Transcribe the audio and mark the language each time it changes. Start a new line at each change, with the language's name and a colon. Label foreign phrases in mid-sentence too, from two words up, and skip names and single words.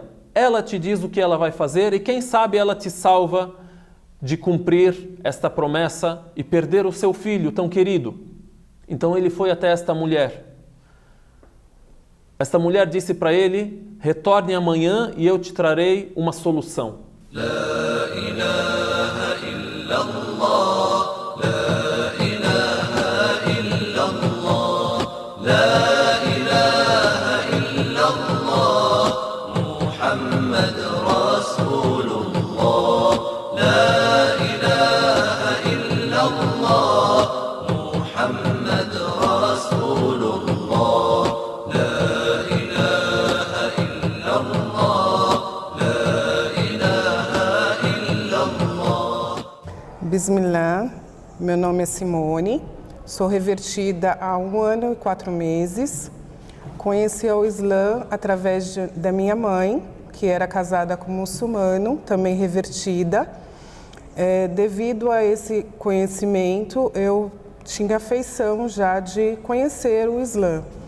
Portuguese: Ela te diz o que ela vai fazer e quem sabe ela te salva de cumprir esta promessa e perder o seu filho tão querido. Então ele foi até esta mulher. Esta mulher disse para ele: retorne amanhã e eu te trarei uma solução.
Arabic: لا إله إلا الله، لا إله إلا الله، لا إله إلا الله، محمد رسول الله، لا إله إلا الله، محمد رسول الله.
Portuguese: Bismillah, meu nome é Simone, sou revertida há 1 ano e 4 meses. Conheci o Islã através da minha mãe, que era casada com um muçulmano, também revertida. Devido a esse conhecimento, eu tinha afeição já de conhecer o Islã.